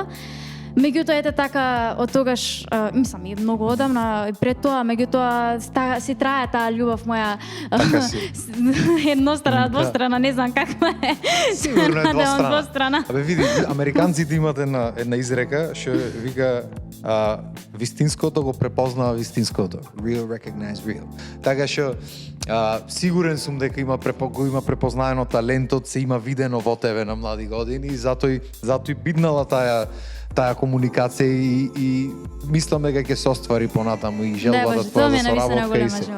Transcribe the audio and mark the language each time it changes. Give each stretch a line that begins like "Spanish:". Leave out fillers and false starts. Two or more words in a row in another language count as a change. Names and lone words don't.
Macedonian: Меѓутоа ете така од тогаш, мислам и многу одамна пред тоа, меѓутоа си трае таа љубов моја еднострана, двострана, не знам каква е. Сигурно е двострана. Абе види, американците имат една изрека што вика вистинското го препознава вистинското.
English: Real recognize real.
Macedonian: Така што сигурен сум дека има препознаено талентот, се има видено во тебе на млади години и затоа и биднала таа комуникација и мислам дека ќе се оствари понатаму и желбата тоа да соработка и се.